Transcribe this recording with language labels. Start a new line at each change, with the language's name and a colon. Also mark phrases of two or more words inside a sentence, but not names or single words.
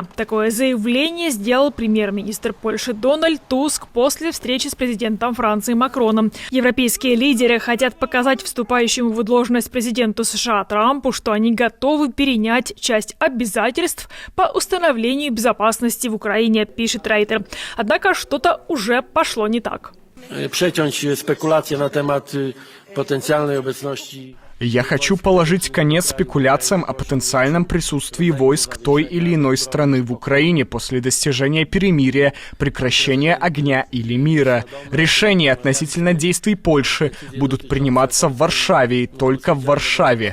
Russian: Такое заявление сделал премьер-министр Польши Дональд Туск после встречи с президентом Франции Макроном. Европейские лидеры хотят показать вступающему в должность президенту США Трампу, что они готовы перенять часть обязательств по установлению безопасности в Украине, пишет Рейтер. Однако что-то уже пошло не так.
Polish: Przeciąć spekulacje na temat potencjalnej obecności.
Russian: Я хочу положить конец спекуляциям о потенциальном присутствии войск той или иной страны в Украине после достижения перемирия, прекращения огня или мира. Решения относительно действий Польши будут приниматься в Варшаве и только в Варшаве.